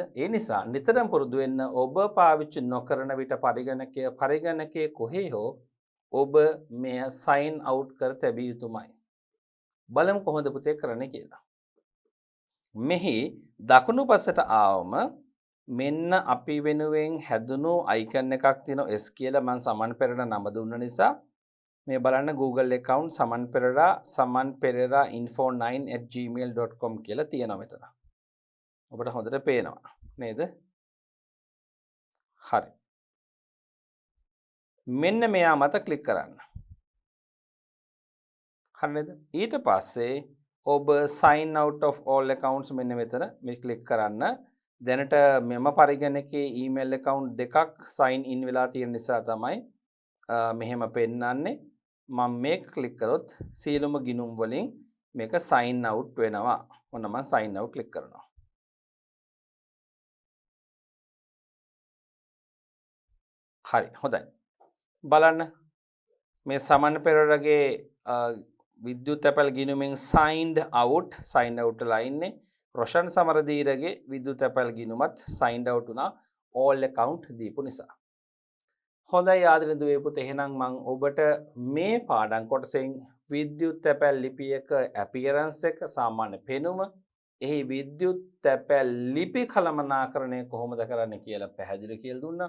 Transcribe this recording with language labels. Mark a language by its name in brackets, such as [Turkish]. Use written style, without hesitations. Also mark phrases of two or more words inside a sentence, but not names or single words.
[Sinhala] ඒ නිසා නිතරම පුරුදු වෙන්න ඔබ පාවිච්චි නොකරන විට පරිගණකයේ කොහේ හෝ ඔබ මෙය [English] sign out [Sinhala] කර තැබිය යුතුමයි බලමු කොහොමද පුතේ කරන්නේ කියලා මෙහි දකුණු පසට ආවම මෙන්න අපි වෙනුවෙන් හැදුණු අයිකන් එකක් තියෙනවා S කියලා මම සමන් පෙරේරා නම දුන්න නිසා මේ බලන්න [English] Google account [Sinhala] සමන් පෙරේරා info9@gmail.com කියලා තියෙනවා මෙතන. ඔබට හොඳට පේනවා නේද? හරි. මෙන්න මෙයා මත ක්ලික් කරන්න. හරි නේද? ඊට පස්සේ ඔබ [English] sign out of all accounts [Sinhala] මෙන්න මෙතන මේ ක්ලික් කරන්න. දැනට මෙම පරිගණකයේ [English] email account [Sinhala] දෙකක් [English] sign in [Sinhala] වෙලා තියෙන නිසා තමයි මෙහෙම පෙන්නන්නේ. මම මේක ක්ලික් කරොත් සියලුම ගිණුම් වලින් මේක [English] sign out [Sinhala] වෙනවා. ඔන්න මම [English] sign out [Sinhala] ක්ලික් කරනවා. හරි හොඳයි. බලන්න මේ සමන් පෙරේරාගේ විද්‍යුත් තැපැල් ගිණුමෙන් [English] signed out [Sinhala] වෙලා ඉන්නේ. රොෂන් සමරදීරගේ විද්‍යුත් තැපැල් ගිණුමත් [English] signed out [Sinhala] වුණා [English] all account [Sinhala] දීපු නිසා. හොඳයි ආදරණීය දුවේ පුතේ එහෙනම් මම ඔබට මේ පාඩම් කොටසෙන් විද්‍යුත් තැපැල් ලිපියක appearance එක සාමාන්‍ය පෙනුම එහි විද්‍යුත් තැපැල් ලිපි කළමනාකරණය කොහොමද කරන්නේ කියලා පැහැදිලි කියලා දුන්නා.